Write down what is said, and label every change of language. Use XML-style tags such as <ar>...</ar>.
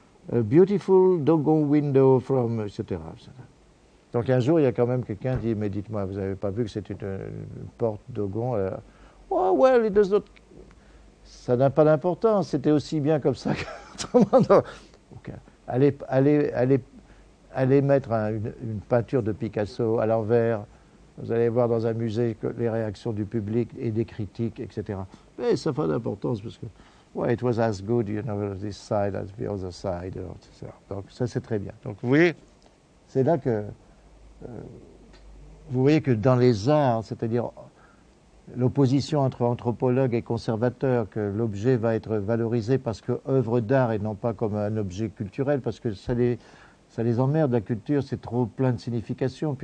<en>A beautiful Dogon window from,</en> <fr>etc. Donc un jour, il y a quand même quelqu'un qui dit, mais dites-moi, vous n'avez pas vu que c'est une porte d'Ogon</fr> <en>Oh, well, it does not...</en> <fr>Ça n'a pas d'importance, c'était aussi bien comme ça qu'autrement. Okay. Allez mettre une peinture de Picasso à l'envers, vous allez voir dans un musée les réactions du public et des critiques, etc. Mais ça n'a pas d'importance parce que,</fr> <en>well, it was as good, you know, this side as the other side, etc.</en> <fr>Donc ça, c'est très bien. Donc vous voyez, c'est là que vous voyez que dans les arts, c'est-à-dire. L'opposition entre anthropologue et conservateur, que l'objet va être valorisé parce que œuvre d'art et non pas comme un objet culturel, parce que ça les emmerde, la culture, c'est trop plein de significations.</fr>